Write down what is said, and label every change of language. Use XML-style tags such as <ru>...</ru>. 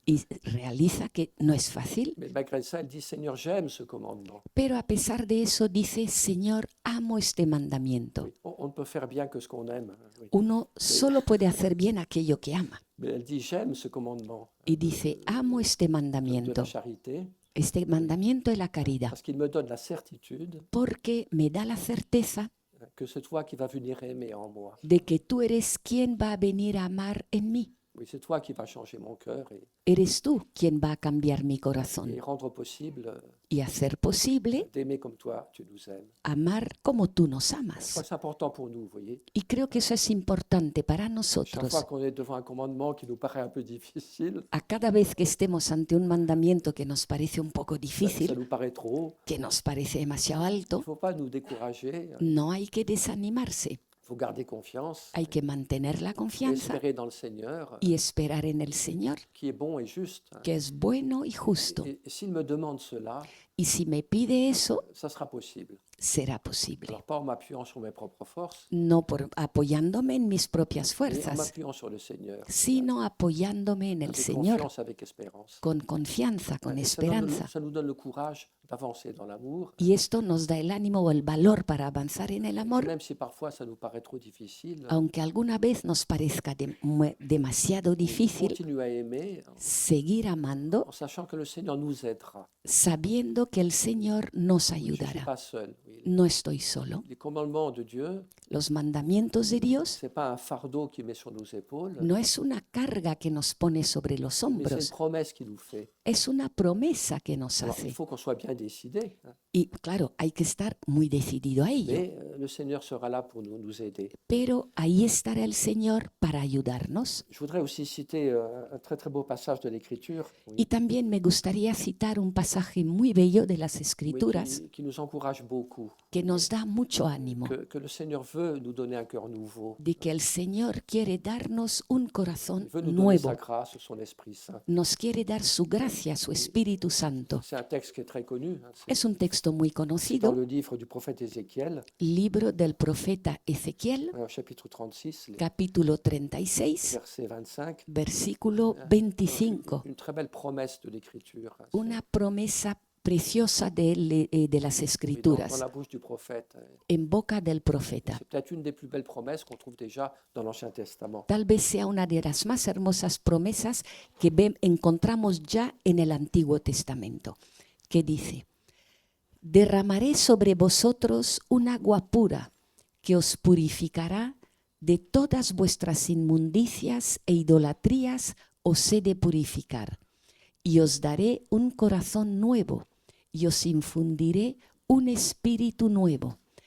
<es>y realiza que no es fácil,</es> <fr>Mais malgré ça, elle dit Seigneur, j'aime ce commandement.</fr> <es>pero a pesar de eso dice, Señor, amo este mandamiento.</es> <fr>Oui, on ne peut faire bien que ce qu'on aime. Oui.</fr> <es>Uno solo puede hacer bien aquello que ama.</es> <fr>Mais elle dit j'aime ce commandement</fr> <es>Y dice, amo este</es> <fr>de</fr> <es>mandamiento,</es> <fr>la charité</fr> <es>este mandamiento de la caridad,</es> <fr>parce qu'il me donne la certitude</fr> <es>porque me da la certeza</es> <fr>que c'est toi qui vas venir aimer en moi.</fr> <es>de que tú eres quien va a venir a amar en mí.</es> <fr>Oui, c'est toi qui vas changer mon cœur</fr> <es>Eres tú quien va a cambiar mi</es> <fr>et</fr> <es>corazón</es> <fr>rendre possible</fr> <es>y hacer posible</es> <fr>d'aimer comme toi, tu nous aimes.</fr> <es>amar como tú nos</es> <fr>Je crois</fr> <es>amas.</es> <fr>que c'est important pour nous, vous voyez.</fr> <es>Y creo que eso es importante para</es> <fr>Chaque fois</fr> <es>nosotros.</es> <fr>qu'on est devant un commandement qui nous paraît un peu difficile,</fr> <es>A cada vez que estemos ante un mandamiento que nos parece un poco</es> <fr>ça</fr> <es>difícil,</es> <fr>nous paraît trop haut,</fr> <es>que nos parece demasiado</es> <fr>il ne</fr> <es>alto,</es> <fr>faut pas nous décourager,</fr> <es>no hay que desanimarse.</es> <fr>il faut garder confiance,</fr> <es>Hay que mantener la confianza</es> <fr>espérer dans le Seigneur,</fr> <es>y esperar en el Señor,</es> <fr>qui est bon et juste.</fr> <es>que es bueno y justo.</es> <fr>Et s'il me demande cela,</fr> <es>Y si me pide eso,</es> <fr>ça sera possible.</fr> <es>será posible.</es> <fr>Alors pas en m'appuyant sur mes propres forces,</fr> <es>No por apoyándome en mis propias</es> <fr>mais en</fr> <es>fuerzas,</es> <fr>m'appuyant sur le Seigneur,</fr> <es>sino apoyándome en el</es> <fr>avec</fr> <es>Señor</es> <fr>confiance, avec espérance.</fr> <es>con confianza, con</es> <fr>Et</fr> <es>esperanza.</es> <fr>ça nous donne le courage d'avancer dans l'amour,</fr> <es>Y esto nos da el ánimo o el valor para avanzar en el amor,</es> <fr>même si parfois ça nous paraît trop difficile.</fr> <es>aunque alguna vez nos parezca demasiado difícil.</es> <fr>Continue à aimer</fr> <es>Seguir amando,</es> <fr>en sachant que le Seigneur nous aidera.</fr> <es>sabiendo que el Señor nos</es> <fr>Je ne suis</fr> <es>ayudará.</es> <fr>pas seul. Oui.</fr> <es>No estoy solo.</es> <fr>Les commandements de Dieu,</fr> <es>Los mandamientos de Dios</es> <fr>ce n'est pas un fardeau qu'il met sur nos épaules,</fr> <es>no es una carga que nos pone sobre los</es> <fr>mais c'est une</fr> <es>hombros,</es> <fr>promesse qu'il nous fait.</fr> <es>es una promesa que nos</es> <fr>Alors, il</fr> <es>hace.</es> <fr>faut qu'on soit bien décidé, hein.</fr> <es>Y claro, hay que estar muy decidido a ello,</es> <fr>Mais le Seigneur sera là pour nous aider.</fr> <es>pero ahí estará el Señor para ayudarnos.</es> <fr>Je voudrais aussi citer un très très beau passage de l'Écriture, oui,</fr> <es>Y también me gustaría citar un pasaje muy bello de las</es> <fr>oui,</fr> <es>Escrituras</es> <fr>qui nous encourage beaucoup.</fr> <es>que nos da mucho ánimo,</es> <fr>Que le Seigneur veut nous donner un cœur nouveau.</fr> <es>de que el Señor quiere darnos un</es> <fr>Il</fr> <es>corazón</es> <fr>veut nous donner sa</fr> <es>nuevo,</es> <fr>grâce, son Esprit Saint.</fr> <es>nos quiere dar su gracia, su Espíritu Santo.</es> <fr>C'est un texte qui est très connu. Hein.</fr> <es>Es un texto muy</es> <fr>C'est dans</fr> <es>conocido,</es> <fr>le livre du prophète Ézéchiel,</fr> <es>libro del profeta Ezequiel,</es> <fr>chapitre 36,</fr> <es>capítulo 36,</es> <fr>verset 25.</fr> <es>versículo 25.</es> <fr>Une très belle promesse de l'Écriture. Hein.</fr> <es>Una promesa preciosa de las</es> <fr>Oui, dans</fr> <es>Escrituras</es> <fr>la bouche du prophète.</fr> <es>en boca del profeta.</es> <fr>C'est peut-être une des plus belles promesses qu'on trouve déjà dans l'Ancien Testament.</fr> <es>Tal vez sea una de las más hermosas promesas que encontramos ya en el Antiguo Testamento, que dice: derramaré sobre vosotros un agua pura que os purificará de todas vuestras inmundicias e idolatrías, os he de purificar, y os daré un corazón nuevo, y os infundiré un espíritu nuevo.</es>